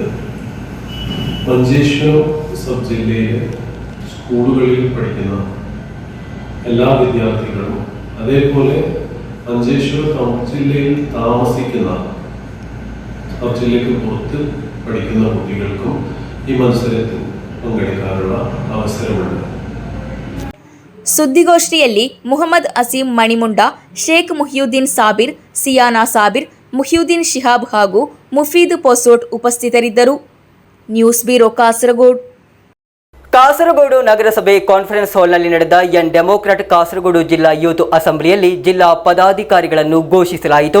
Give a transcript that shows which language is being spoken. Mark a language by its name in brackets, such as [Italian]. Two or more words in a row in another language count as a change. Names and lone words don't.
[Malayalam] മഞ്ചേശ്വരം സബ് ജില്ലയിലെ സ്കൂളുകളിൽ പഠിക്കുന്ന എല്ലാ വിദ്യാർത്ഥികളും അതേപോലെ മഞ്ചേശ്വരം സബ് ജില്ലയിൽ താമസിക്കുന്ന സബ് ജില്ലയ്ക്ക് പുറത്ത് പഠിക്കുന്ന കുട്ടികൾക്കും ഈ മത്സരത്തിൽ പങ്കെടുക്കാനുള്ള അവസരമുണ്ട്. [Kannada] ಸುದ್ದಿಗೋಷ್ಠಿಯಲ್ಲಿ ಮುಹಮ್ಮದ್ ಅಸೀಂ ಮಣಿಮುಂಡ, ಶೇಖ್ ಮುಹಿಯುದ್ದೀನ್ ಸಾಬಿರ್, ಸಿಯಾನಾ ಸಾಬಿರ್, ಮುಹಿಯುದ್ದೀನ್ ಶಿಹಾಬ್ ಹಾಗೂ ಮುಫೀದ್ ಪೊಸೋಟ್ ಉಪಸ್ಥಿತರಿದ್ದರು. [English] news bureau, ಕಾಸರಗೋಡು. [Kannada] ಕಾಸರಗೋಡು ನಗರಸಭೆ [English] conference hall [Kannada] ನಡೆದ ಯಂಗ್ ಡೆಮೊಕ್ರಾಟ್ ಕಾಸರಗೋಡು ಜಿಲ್ಲಾ ಯೂತ್ ಅಸೆಂಬ್ಲಿಯಲ್ಲಿ ಜಿಲ್ಲಾ ಪದಾಧಿಕಾರಿಗಳನ್ನು ಘೋಷಿಸಲಾಯಿತು.